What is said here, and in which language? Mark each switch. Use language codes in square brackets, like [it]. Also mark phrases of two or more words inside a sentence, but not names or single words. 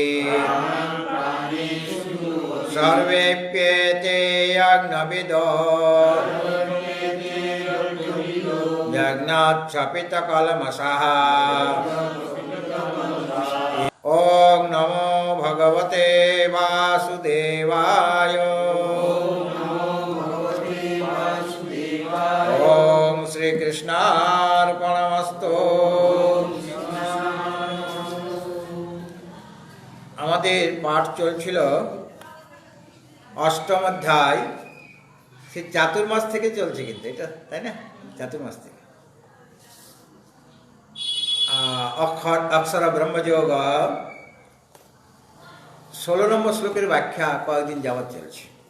[sa] सर्वेप्येते यज्ञविदो यज्ञाच्छपितकल्मषः ॐ नमो भगवते वासुदेवाय ॐ শ্রীকৃষ্ণার্পণমস্তু। [bn] আমাদের পাঠ চলছিল অষ্টম অধ্যায়, সে চাতুর্মাস থেকে চলছে কিন্তু এটা, তাই না? চাতুর্মাস থেকে অক্ষর ব্রহ্মযোগ 16 নম্বর শ্লোকের ব্যাখ্যা কয়েকদিন যাবৎ চলছে।